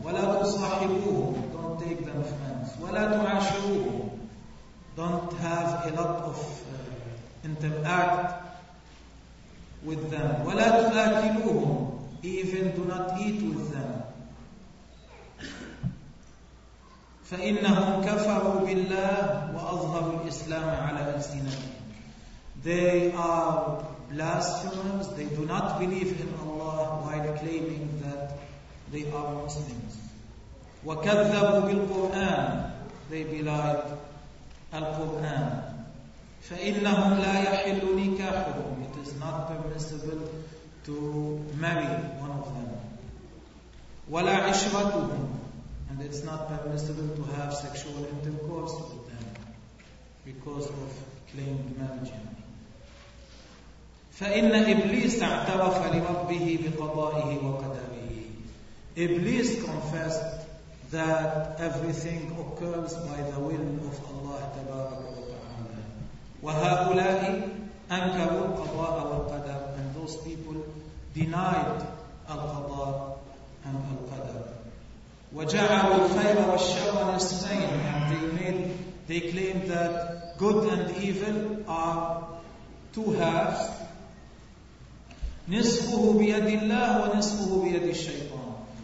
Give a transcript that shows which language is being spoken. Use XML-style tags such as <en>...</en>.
<ar>ولا تصاحبوهم,</ar> <en>don't take them friends.</en> <ar>ولا تعاشروهم,</ar> <en>don't have a lot of interact with them.</en> <ar>ولا تأكلوهم,</ar> <en>even do not eat with them.</en> <ar>فإنهم كفروا بالله وأظهروا الإسلام على ألسنتهم.</ar> <en>They are blasphemers, they do not believe in Allah while claiming that they are Muslims.</en> <ar>وكذبوا بالقرآن,</ar> <en>they belied</en> <ar>القرآن. فإنهم لا يحل نكاحهم,</ar> <en>it is not permissible to marry one of them.</en> <ar>ولا عشرتهم,</ar> <en>and it's not permissible to have sexual intercourse with them because of claimed marriage.</en> <ar>فإن إبليس اعترف لربه بقضائه وقدره.</ar> <en>إبليس confessed that everything occurs by the will of Allah تبارك وتعالى.</en> <ar>وهؤلاء أنكروا القضاء والقدر,</ar> <en>and those people denied القضاء and القدر.</en> <ar>وجعلوا الخير والشر نصفين,</ar> <en>and they claimed that good and evil are two halves.</en> <ar>نصفه بيد الله ونصفه بيد الشيطان.</ar>